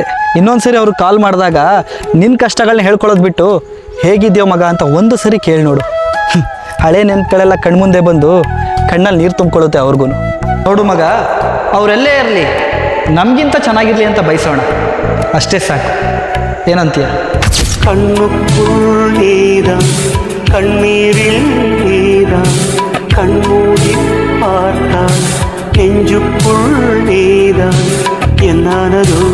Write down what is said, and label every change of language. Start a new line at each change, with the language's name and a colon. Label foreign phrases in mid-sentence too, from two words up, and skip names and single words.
Kannada: ಇನ್ನೊಂದು ಸರಿ ಅವ್ರು ಕಾಲ್ ಮಾಡಿದಾಗ ನಿನ್ನ ಕಷ್ಟಗಳನ್ನ ಹೇಳ್ಕೊಳ್ಳೋದು ಬಿಟ್ಟು ಹೇಗಿದೆಯೋ ಮಗ ಅಂತ ಒಂದು ಸರಿ ಕೇಳಿ ನೋಡು. ಹಳೆ ನೆನಪುಗಳೆಲ್ಲ ಕಣ್ಮುಂದೆ ಬಂದು ಕಣ್ಣಲ್ಲಿ ನೀರು ತುಂಬಿಕೊಳ್ಳುತ್ತೆ ಅವ್ರಿಗೂ. ನೋಡು ಮಗ, ಅವರೆಲ್ಲೇ ಇರಲಿ ನಮಗಿಂತ ಚೆನ್ನಾಗಿರಲಿ ಅಂತ ಬಯಸೋಣ, ಅಷ್ಟೇ ಸಾಕು. ಏನಂತೀಯ?
Tamil: கண்ணுக்குள் நீதான் கண்ணீரில் நீதான் கண்மூடி பார்த்தால் நெஞ்சுக்குள் நீதான் என்னானதோ